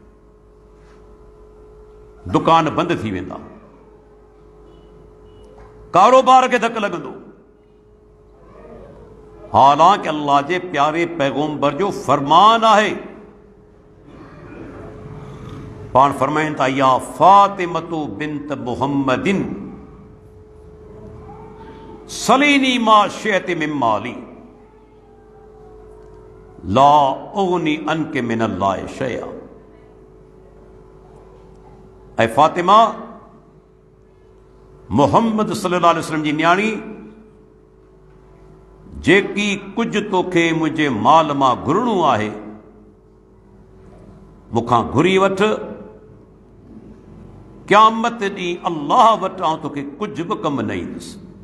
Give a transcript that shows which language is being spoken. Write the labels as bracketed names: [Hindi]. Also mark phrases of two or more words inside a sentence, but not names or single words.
[Sindhi] दुकान बंदि थी वेंदा, कारोबार खे धकु लॻंदो। हालांकि अल्लाह जे प्यारे पैगंबर जो फरमान आहे, पाण फरमाइनि था, [Arabic] يا فاطمة بنت محمد سليني ما شئت من مالي لا أغني عنك من الله شيئا. [Sindhi] ऐं फातिमा मुहम्मद [Arabic] صلى الله عليه وسلم [Sindhi] जी न्याणी, जेकी कुझु तोखे मुंहिंजे माल मां घुरणो आहे, मूंखां घुरी वठ। क़यामत ॾींहुं अल्लाह वटि आउं तोखे कुझु बि कमु न ईंदुसि।